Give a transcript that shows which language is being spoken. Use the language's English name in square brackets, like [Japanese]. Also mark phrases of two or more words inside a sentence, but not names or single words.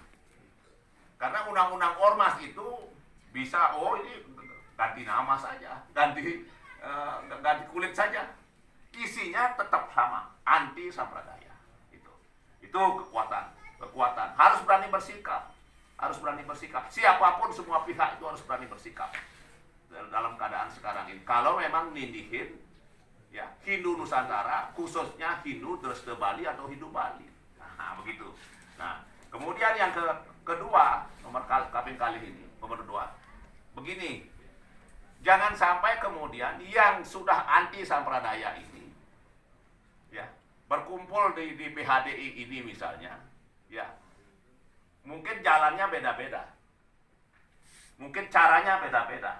[Indonesian] Karena undang-undang ormas itu bisa, ini ganti nama saja, ganti kulit saja. Isinya tetap sama, anti Sampradaya. Itu kekuatan. Harus berani bersikap. Siapapun, semua pihak itu harus berani bersikap dalam keadaan sekarang ini. Kalau memang nindihin ya Hindu Nusantara, khususnya Hindu Dresta Bali atau Hindu Bali. Nah, begitu. Nah, kemudian yang kedua, nomor kali ini, nomor 2. Begini. Jangan sampai kemudian yang sudah anti Sampradaya ini ya, berkumpul di PHDI ini misalnya, ya, mungkin jalannya beda-beda, mungkin caranya beda-beda.